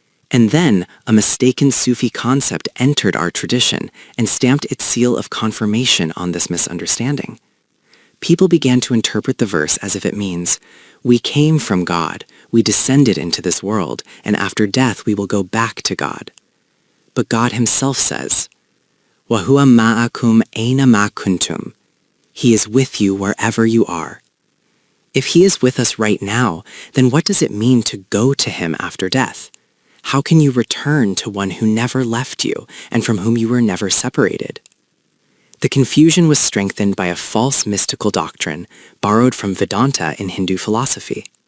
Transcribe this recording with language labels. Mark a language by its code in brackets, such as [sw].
[en] And then a mistaken Sufi concept entered our tradition and stamped its seal of confirmation on this misunderstanding. People began to interpret the verse as if it means, we came from God, we descended into this world, and after death we will go back to God. But God himself says, [ar] وَهُوَ مَعَكُمْ أَيْنَ مَا كُنْتُمْ. [en] He is with you wherever you are. If he is with us right now, then what does it mean to go to him after death? How can you return to one who never left you and from whom you were never separated? The confusion was strengthened by a false mystical doctrine borrowed from Vedanta in Hindu philosophy.